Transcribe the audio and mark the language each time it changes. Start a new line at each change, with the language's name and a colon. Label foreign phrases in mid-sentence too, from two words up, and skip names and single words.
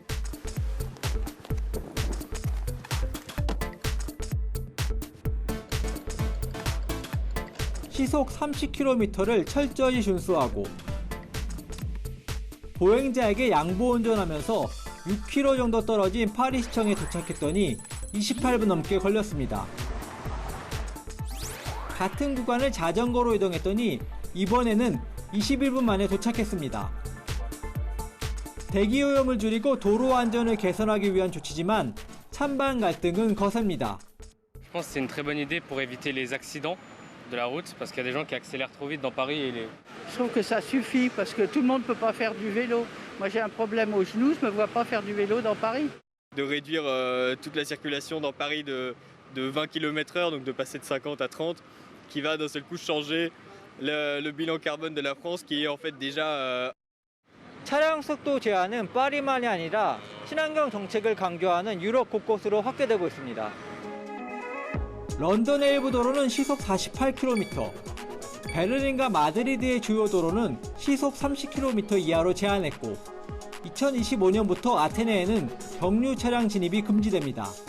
Korean: 시속 30km를 철저히 준수하고 보행자에게 양보 운전하면서 6km 정도 떨어진 파리시청에 도착했더니 28분 넘게 걸렸습니다. 같은 구간을 자전거로 이동했더니 이번에는 21분 만에 도착했습니다. 대기오염을 줄이고 도로 안전을 개선하기 위한 조치지만 찬반 갈등은 거셉니다.
French: Je pense que c'est une très bonne idée pour éviter les accidents de la route parce qu'il y a des gens qui accélèrent trop vite dans Paris et les... Je trouve que ça suffit parce que tout le monde ne peut pas faire du vélo. Moi j'ai un problème au genou, je ne me vois pas faire du vélo dans Paris. De réduire toute la circulation dans Paris de 20 km/h, donc de passer de 50 à 30, qui va d'un seul coup changer le bilan carbone de la France qui est en fait déjà...
Korean: 차량 속도 제한은 파리만이 아니라 친환경 정책을 강조하는 유럽 곳곳으로 확대되고 있습니다. 런던의 일부 도로는 시속 48km, 베를린과 마드리드의 주요 도로는 시속 30km 이하로 제한했고 2025년부터 아테네에는 경유 차량 진입이 금지됩니다.